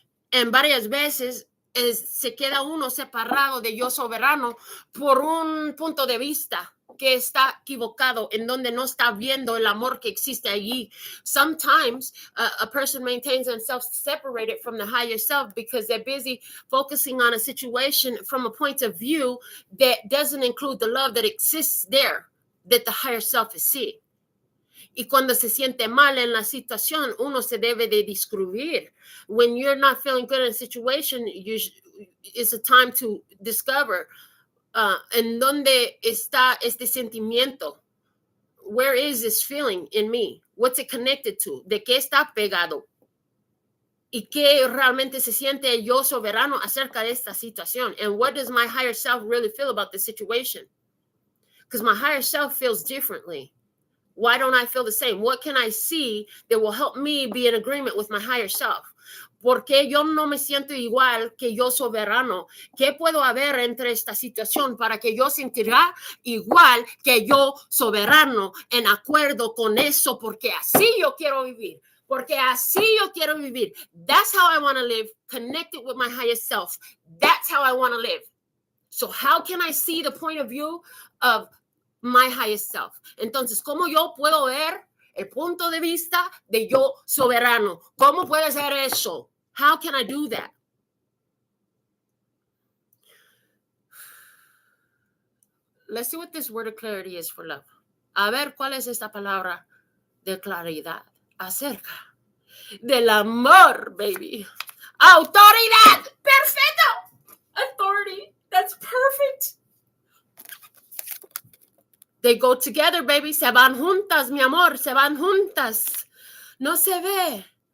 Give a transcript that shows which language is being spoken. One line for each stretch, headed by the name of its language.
Spanish: En varias veces se queda uno separado de yo soberano por un punto de vista que está equivocado, en donde no está viendo el amor que existe allí.
English: Sometimes a person maintains themselves separated from the higher self because they're busy focusing on a situation from a point of view that doesn't include the love that exists there, that the higher self is seeing.
Spanish: Y cuando se siente mal en la situación, uno se debe de descubrir.
English: When you're not feeling good in a situation, it's a time to discover
Spanish: en dónde está este sentimiento.
English: Where is this feeling in me? What's it connected to?
Spanish: ¿De qué está pegado? ¿Y qué realmente se siente yo soberano acerca de esta situación?
English: And what does my higher self really feel about the situation? Because my higher self feels differently. Why don't I feel the same? What can I see that will help me be in agreement with my higher self?
Spanish: ¿Por qué yo no me siento igual que yo soberano? ¿Qué puedo haber entre esta situación para que yo sentirá igual que yo soberano, en acuerdo con eso? Porque así yo quiero vivir. Porque así yo quiero vivir.
English: That's how I want to live, connected with my higher self. That's how I want to live. So how can I see the point of view of my highest self?
Spanish: Entonces, ¿cómo yo puedo ver el punto de vista de yo soberano? ¿Cómo puede ser eso?
English: How can I do that? Let's see what this word of clarity is for love.
Spanish: A ver, ¿cuál es esta palabra de claridad acerca del amor, baby? Autoridad. Perfecto. Authority.
English: That's perfect. They go together, baby.
Spanish: Se van juntas, mi amor. Se van juntas. No se ve.